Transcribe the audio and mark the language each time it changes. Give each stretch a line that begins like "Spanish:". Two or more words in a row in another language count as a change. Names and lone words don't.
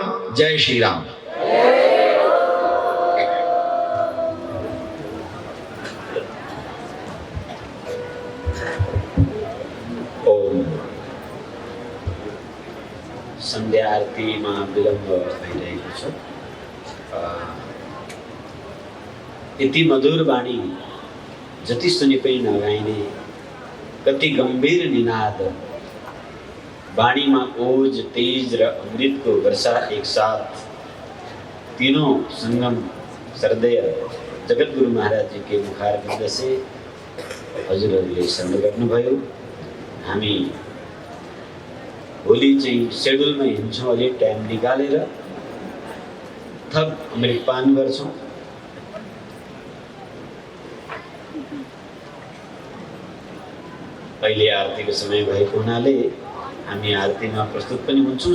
Hindi: जय श्री राम।
Sanskrit: ओम।
Nepali: संध्या आरती में विलंब भइरहेको छ। यति मधुर वाणी जति सुने पनि नगाइने, कति गंभीर निनाद,
Hindi: वाणी में ओज, तेज
Nepali: र
Hindi: अमृत को वर्षा एक साथ, तीनों संगम सर्दय जगत गुरु महाराज जी के मुखारविंद से
Nepali: हजुरहरूले श्रवण गर्नुभयो। हामी भोलि चाहिँ सेड्युलमा हिँड्छौँ, अलिक टाइम निकालेर थप अमृतपान गर्छौँ। अहिले आरतीको समय भएको हुनाले हामी आरतीमा प्रस्तुत पनि हुन्छौँ।